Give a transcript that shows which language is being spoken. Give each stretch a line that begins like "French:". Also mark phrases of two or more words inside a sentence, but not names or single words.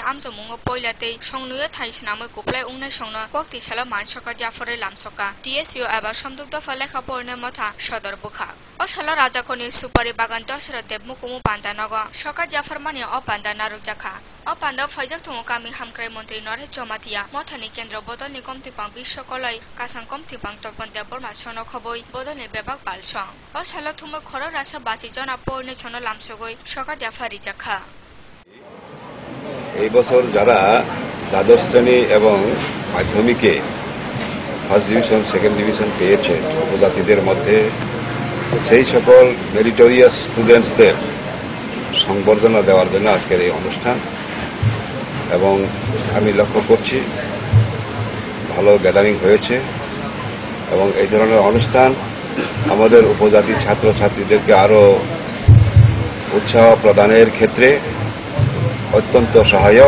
Kok Borok: आमजमुंगो पयलाते संनुयो थाइसनामै कुप्लाय उंनाय संनो कक्तिसाला मानसका जाफारि लामसका टीएसयू एबा समदुक दफा लेखा पढ़ने मथा सदर बुखा असाला राजाखनि सुपारि बागान दशरथ देव मुकुमु पान्दानग सका जाफार मानि अ पान्दा नारुक जाखा अ पान्दा फाइजक थंग कामि हामग्राय मन्त्रि नरेश चमातिया मथानि केन्द्र बदलनि कमथिपां बिश्वकलय कासां कमथिपां तपन देवबर्मा सनो खबय बदलनि बेबाक पालसं असाला थुमो खर रासा बाचि जना पढ़ने सनो लामसगय सका जाफारि जाखा
Bangla: এই বছর যারা দ্বাদশ শ্রেণী এবং মাধ্যমিকে
English: first division second division
Bangla: পেয়েছে উপজাতিদের মধ্যে সেই সকল
English: meritorious students
Bangla: সংবর্ধনা দেওয়ার জন্য আজকের এই অনুষ্ঠান এবং আমি লক্ষ্য করছি ভালো গ্যাদারিং হয়েছে এবং এই ধরনের অনুষ্ঠান আমাদের উপজাতি ছাত্রছাত্রীদেরকে আরো উৎসাহ প্রদানের ক্ষেত্রে অত্যন্ত সহায়ক।